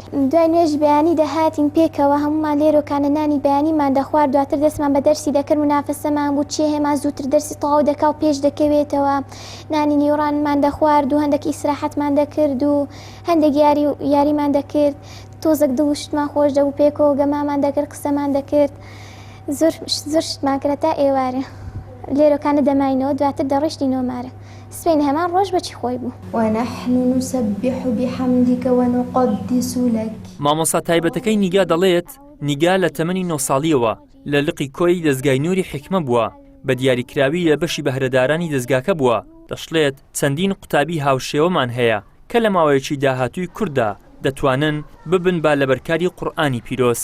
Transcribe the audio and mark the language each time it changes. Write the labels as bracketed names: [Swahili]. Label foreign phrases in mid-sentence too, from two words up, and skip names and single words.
[Central Kurdish] دوای نوێژی بەیانی دەهاتین پێکەوە هەمومان لێرۆکانە نانی بەیانیمان دەخوارد دواتر دەستمان بە دەرسی دەکرد منافەسەمان بوو چێ هێما زووتر دەرسی تەواو دەکا و پێش دەکەوێتەوە نانی نیوەڕانمان دەخوارد و هەندێک ئیسراحەتمان دەکرد و هەندێک یاریمان دەکرد تۆزێک دڵشتمان خۆش دەبوو پێکەوە گەمامان دەکرد قسەمان دەکرد زۆر شتمان کرد تا ئێوارە لێرۆکانە دەماینەوە دواتر دەڕیشتینەوە مارە سبەینە هەمان ڕۆژ بەچی خۆی بوو. [Arabic] ونحن نسبح بحمدك ونقدس لك. [Central Kurdish] مامۆستا تایبەتەکەی نیگا دەڵێت نیگا لە تەمەنی 9 ساڵیەوە لە لقی کۆی دەستگای نووری حکمە بووە بە دیاریکراوی لە بەشی بەهرەدارانی دەستگاکە بووە. دەشڵێت چەندین قوتابی هاوشێوەمان هەیە کە لە ماوەیەکی داهاتووی کووردا دەتوانن ببن با لەبەرکاری قورئانی پیرۆز.